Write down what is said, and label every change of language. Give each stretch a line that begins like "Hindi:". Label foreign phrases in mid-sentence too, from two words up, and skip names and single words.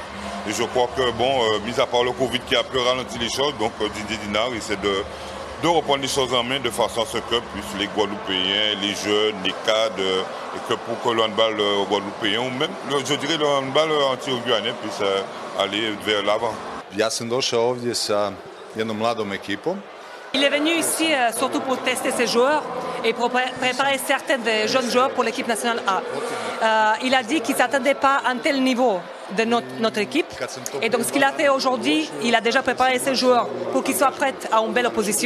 French: Et je crois que, mis à part le Covid qui a peu ralenti les choses, donc Didier Dinard essaie de reprendre les choses en main de façon à ce que les Guadeloupéens, les jeunes, les cadres, et que pour que le handball guadeloupéen ou même, je dirais, le handball anti-guyanais puisse aller vers l'avant.
Bosnian: Ja sam došao ovdje sa jednom mladom ekipom.
French: Il est venu ici surtout pour tester ses joueurs et pour préparer certains des jeunes joueurs pour l'équipe nationale A. Il a dit qu'il ne s'attendait pas à un tel niveau de notre équipe. Et donc ce qu'il a fait aujourd'hui, il a déjà préparé ses joueurs pour qu'ils soient prêts à une belle opposition.